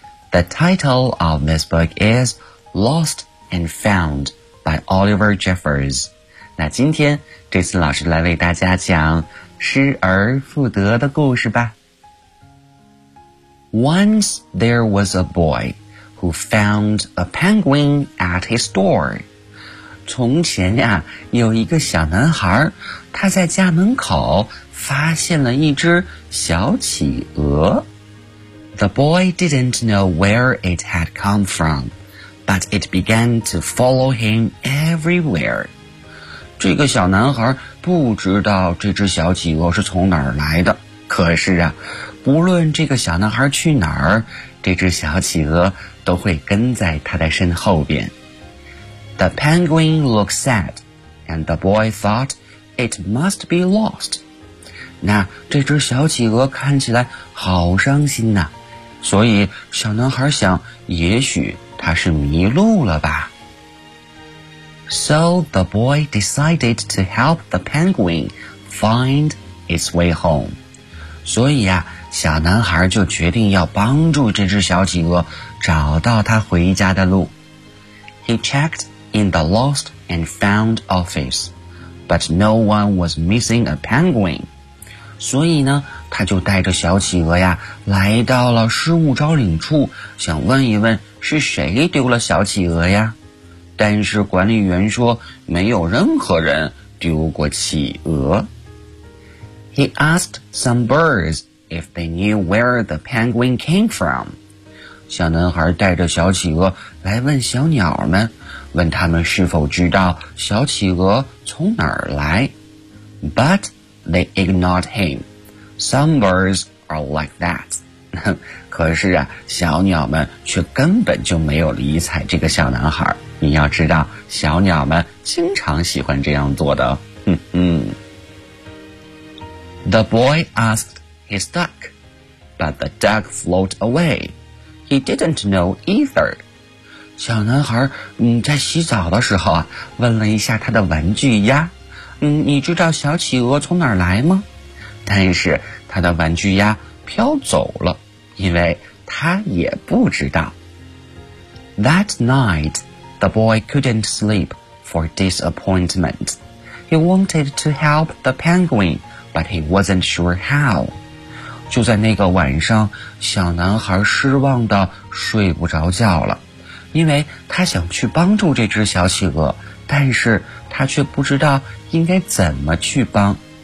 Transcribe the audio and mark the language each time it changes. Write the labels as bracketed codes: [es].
[en] The title of this book is Lost and Found by Oliver Jeffers. [zh] 那今天这次老师来为大家讲失而复得的故事吧。 [en] Once there was a boy who found a penguin at his door. [zh] 从前呀，有一个小男孩，他在家门口发现了一只小企鹅。 [en] The boy didn't know where it had come from, but it began to follow him everywhere. [zh] 这个小男孩不知道这只小企鹅是从哪儿来的，可是啊，不论这个小男孩去哪儿，这只小企鹅都会跟在他的身后边。 [en] The penguin looked sad, and the boy thought it must be lost. [zh] 那这只小企鹅看起来好伤心呐，所以小男孩想，也许它是迷路了吧。 [en] So the boy decided to help the penguin find its way home. [zh] 所以啊，小男孩就决定要帮助这只小企鹅找到它回家的路。 [en] He checked in the lost and found office, but no one was missing a penguin. [zh] 所以呢，他就带着小企鹅呀，来到了失物招领处，想问一问是谁丢了小企鹅呀。但是管理员说，没有任何人丢过企鹅。 [en] He asked some birds if they knew where the penguin came from. [zh] 小男孩带着小企鹅来问小鸟们，问他们是否知道小企鹅从哪儿来。 [en] But... They ignored him. Some birds are like that. [zh] 可是啊，小鸟们却根本就没有理睬这个小男孩。你要知道，小鸟们经常喜欢这样做的。 [en] The boy asked his duck, but the duck floated away. He didn't know either. [zh] 小男孩在洗澡的时候啊，问了一下他的玩具鸭。你知道小企鹅从哪儿来吗？但是他的玩具鸭飘走了，因为他也不知道。 [en] That night, the boy couldn't sleep for disappointment. He wanted to help the penguin, but he wasn't sure how. [zh] 就在那个晚上，小男孩失望地睡不着觉了，因为他想去帮助这只小企鹅，但是他却不知道应该怎么去帮。